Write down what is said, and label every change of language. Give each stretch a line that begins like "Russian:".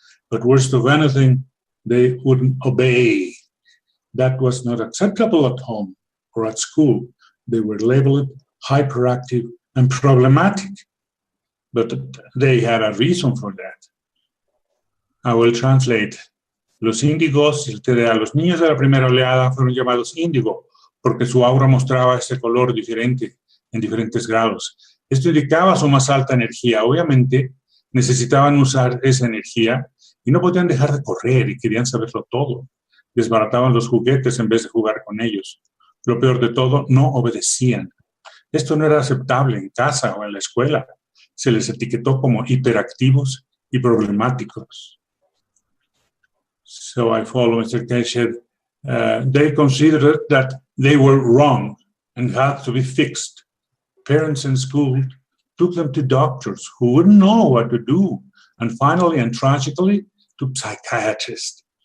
English: But worst of anything, they wouldn't obey. That was not acceptable at home or at school. They were labeled hyperactive and problematic. But they had a reason for that. I will translate.
Spanish: Los índigos, los niños de la primera oleada fueron llamados índigo porque su aura mostraba ese color diferente en diferentes grados. Esto indicaba su más alta energía. Obviamente necesitaban usar esa energía y no podían dejar de correr y querían saberlo todo. Desbarataban los juguetes en vez de jugar con ellos. Lo peor de todo, no obedecían. Esto no era aceptable en casa o en la escuela. Se les etiquetó como hiperactivos y problemáticos.
English: So I follow Mr. Kesher. They considered that they were wrong and had to be fixed. Parents and school took them to doctors who wouldn't know what to do, and finally and tragically to psychiatrists.